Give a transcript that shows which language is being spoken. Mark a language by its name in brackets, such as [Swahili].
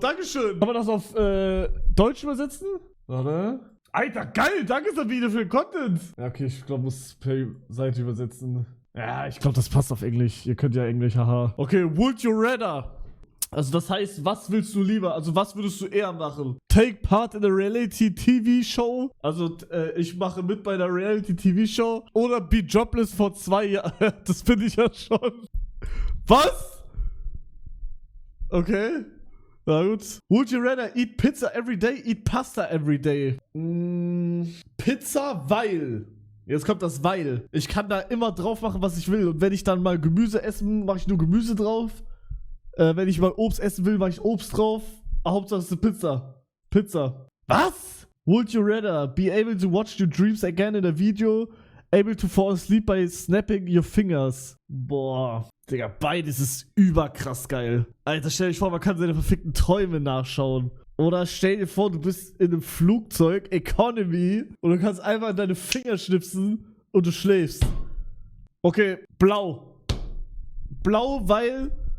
[German] Dankeschön. Kann man das auf Deutsch übersetzen? Warte. Alter, geil. Danke, Sabine, für den Content. Ja, okay, ich glaube, muss per Seite übersetzen. Ja, ich glaube, das passt auf Englisch. Ihr könnt ja Englisch, haha. [English] Okay, would you rather? [German] Also das heißt, was willst du lieber? Also was würdest du eher machen? [English] Take part in a Reality-TV-Show? [German] Also ich mache mit bei einer Reality-TV-Show? Oder [English] be jobless [German] vor 2 Jahren? Das bin ich ja schon. Was? Okay. Na gut. [English] Would you rather eat pizza every day, eat pasta every day? [German] Pizza, weil... Jetzt kommt das Weil. Ich kann da immer drauf machen, was ich will. Und wenn ich dann mal Gemüse essen, mache ich nur Gemüse drauf. Wenn ich mal Obst essen will, mache ich Obst drauf. Hauptsache es ist eine Pizza. Pizza. Was? [English] Would you rather be able to watch your dreams again in a video, able to fall asleep by snapping your fingers? Boah. [German] Digga, beides ist überkrass geil. Alter, stell dich vor, man kann seine verfickten Träume nachschauen. Oder stell dir vor, du bist in einem Flugzeug, Economy, und du kannst einfach in deine Finger schnipsen und du schläfst. Okay, blau. Blau, weil...